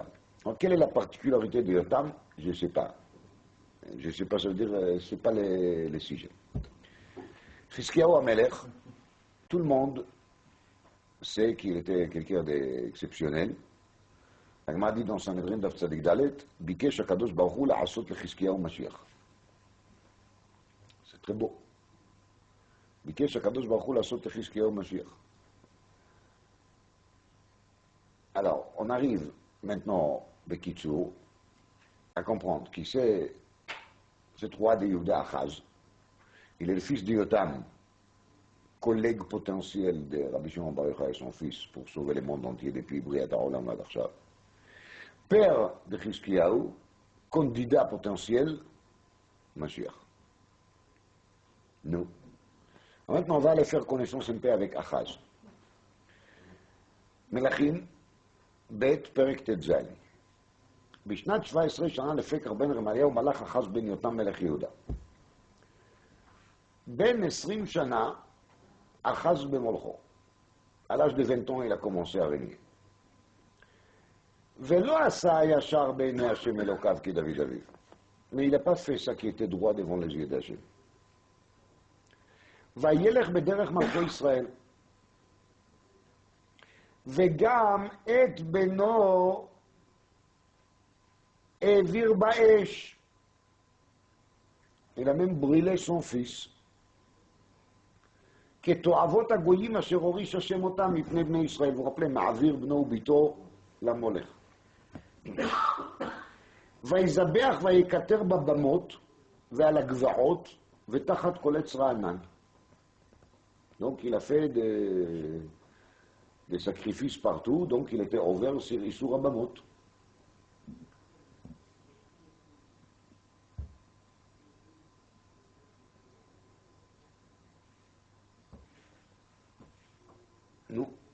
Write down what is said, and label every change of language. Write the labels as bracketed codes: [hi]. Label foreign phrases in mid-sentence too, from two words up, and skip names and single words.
[fr] Alors, quelle est la particularité de Yotam? Je ne sais pas. Je ne sais pas, ça veut dire, ce n'est pas les sujets. Chizkiyahu Amelech, tout le monde sait qu'il était quelqu'un d'exceptionnel. [he] הגמרא [fr] dit dans [he] Sanhedrin דף צדיק ד', ביקש הקדוש ברוך הוא לעשות לחזקיהו משיח. [fr] C'est très beau. [he] ביקש הקדוש ברוך הוא לעשות לחזקיהו משיח. [fr] Alors, on arrive maintenant, Bekitsour, à comprendre qui c'est ce roi de Yehuda Achaz. Il est le fils de Yotam, collègue potentiel de Rabbi Shimon Bar Yochai et son fils pour sauver le monde entier depuis [he] בריאת העולם עד עכשיו. [fr] Père de Chizkiyahu, candidat potentiel, Mashiach. Nous. Maintenant, on va aller faire connaissance un peu avec Achaz. [he] מלכים ב' פרק ט"ז. בשנת 17 שנה לפקר בן רמליהו מלך אחז בן יותם מלך יהודה. בין 20 שנה אחז במולכו. [fr] À l'âge de 20 ans, il a commencé à régner. [he] ולא עשה הישר בעיני השם אלוקיו כדוד אביו. [fr] Mais il n'a pas fait ça qui était droit devant les yeux d'Hachem. [he] וילך בדרך מלכי ישראל. וגם את בנו העביר באש. [fr] Il a même brûlé son fils. [he] כתועבות הגויים אשר הוריש השם אותם מפני בני ישראל. [fr] vous rappelez, [he] מעביר בנו וביתו למולך. ויזבח ויקטר בבמות ועל הגבעות ותחת כל עץ רענן. [fr] Donc il a fait des sacrifices partout, donc il était ouvert sur [he] איסור הבמות. [fr] Nous.